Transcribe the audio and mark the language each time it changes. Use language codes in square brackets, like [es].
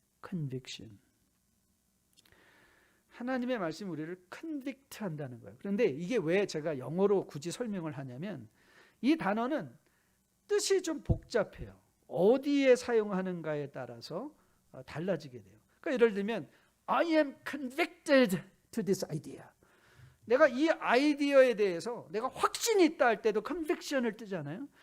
[en] conviction. [ko] 하나님의 말씀이 우리를 convict 한다는 거예요. 그런데 이게 왜 제가 영어로 굳이 설명을 하냐면 이 단어는 뜻이 좀 복잡해요. 어디에 사용하는가에 따라서 달라지게 돼요. 그러니까 예를 들면 [en] I am convicted to this idea. [ko] 내가 이 아이디어에 대해서 내가 확신이 있다 할 때도 conviction을 뜨잖아요.